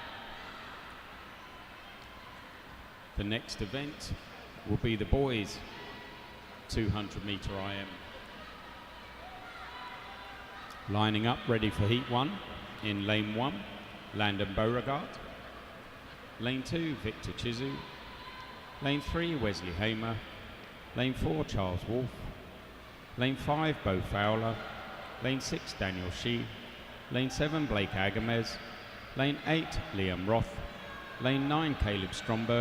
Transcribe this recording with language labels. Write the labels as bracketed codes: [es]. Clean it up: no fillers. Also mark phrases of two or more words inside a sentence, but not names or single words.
[en] The next event will be the boys 200 meter IM. Lining up ready for heat 1 in lane 1, Landon Beauregard. Lane 2, Victor Chizu. Lane 3, Wesley Hamer. Lane 4, Charles Wolfe. Lane 5, Bo Fowler. Lane 6, Daniel Shee. Lane 7, Blake Agamez. Lane 8, Liam Roth. Lane 9, Caleb Stromberg.